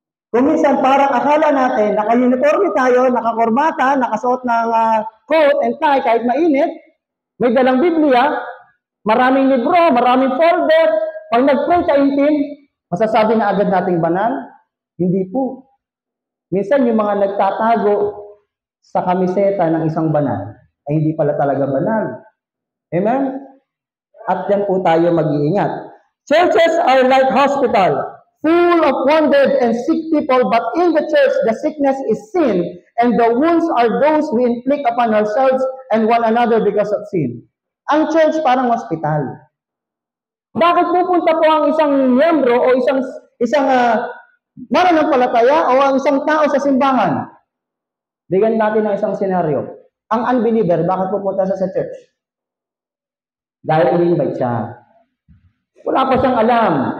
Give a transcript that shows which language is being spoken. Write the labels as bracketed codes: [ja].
[tl] Kung minsan, parang akala natin, naka-uniforme tayo, nakakorbata, nakasuot ng coat and tie, kahit mainit, may dalang Biblia, maraming libro, maraming folder, pag nag-pray sa intim, masasabi na agad nating banal? Hindi po. Minsan, yung mga nagtatago sa kamiseta ng isang banal, ay hindi pala talaga banal. Amen? At yan po tayo mag-iingat. [en] Churches are like hospital, full of wounded and sick people, but in the church, the sickness is seen and the wounds are those we inflict upon ourselves and one another because of sin. [tl] Ang church parang hospital. Bakit pupunta po ang isang miyembro o isang mananampalataya o ang isang tao sa simbahan? Bigyan natin ng isang senaryo. Ang unbeliever, bakit pupunta sa church? Dahil in-invite siya. Wala pa siyang alam.